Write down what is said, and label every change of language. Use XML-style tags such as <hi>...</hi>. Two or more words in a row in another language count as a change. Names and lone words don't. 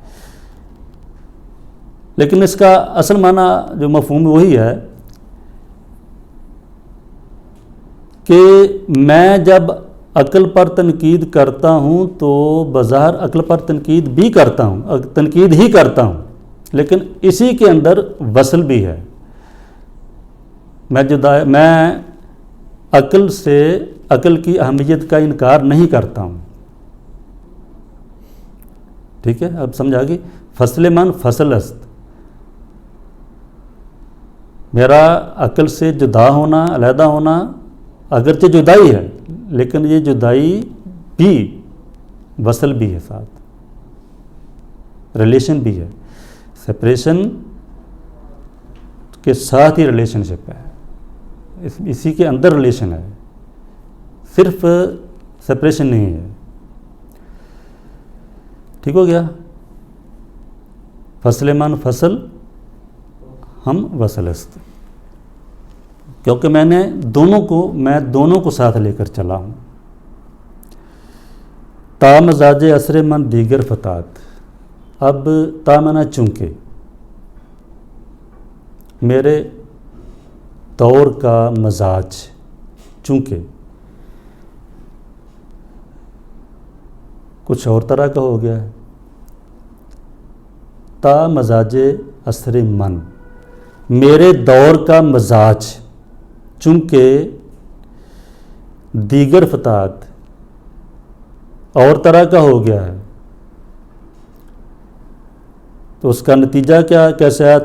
<ur>لیکن اس کا اصل معنی جو مفہوم وہی ہے کہ میں جب عقل پر تنقید کرتا ہوں تو بظاہر عقل پر تنقید بھی کرتا ہوں، تنقید ہی کرتا ہوں، لیکن اسی کے اندر وصل بھی ہے۔ میں عقل سے عقل کی اہمیت کا انکار نہیں کرتا ہوں۔ ٹھیک ہے، اب سمجھا گی؟</ur> <fa>فصل من فصل است،</fa> <ur>میرا عقل سے جدا ہونا، علیحدہ ہونا اگرچہ جدائی ہے، لیکن یہ جدائی بھی وصل بھی ہے، ساتھ ریلیشن بھی ہے، سپریشن کے ساتھ ہی ریلیشن شپ ہے، اسی کے اندر ریلیشن ہے، صرف سپریشن نہیں ہے۔ ٹھیک ہو گیا؟</ur> <fa>فصل من فصل ہم وصل است،</fa> <ur>کیونکہ میں دونوں کو ساتھ لے کر چلا ہوں۔</ur> <fa>تا مزاج عصر من دیگر فتات،</fa> <ur>اب تا معنی چونکہ، میرے دور کا مزاج چونکہ کچھ اور طرح کا ہو گیا ہے۔</ur> <fa>تا مزاج عصر من،</fa> <ur>میرے دور کا مزاج چونکہ</ur> <fa>دیگر فتات</fa> <ur>اور طرح کا ہو گیا ہے، تو اس کا نتیجہ کیسا ہے؟</ur>